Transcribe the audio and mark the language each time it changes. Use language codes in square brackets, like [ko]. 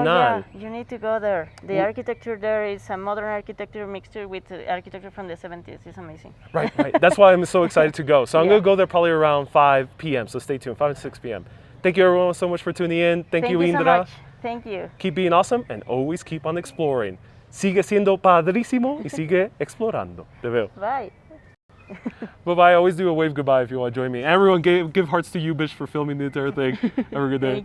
[en] Oh, yeah. You need to go there. The architecture there is a modern architecture mixture with architecture from the 70s. It's amazing. Right. That's why I'm so excited to go. So I'm going to go there probably around 5 p.m. So stay tuned, 5 and 6 p.m. Thank you everyone so much for tuning in. Thank you, Indra. So much. Thank you. Keep being awesome and always keep on exploring. [es] Sigue siendo padrísimo y sigue explorando. Te veo. [en] Bye. Bye-bye. I always do a wave goodbye if you want to join me. Everyone give hearts to you, bitch, for filming the entire thing. Have a good day.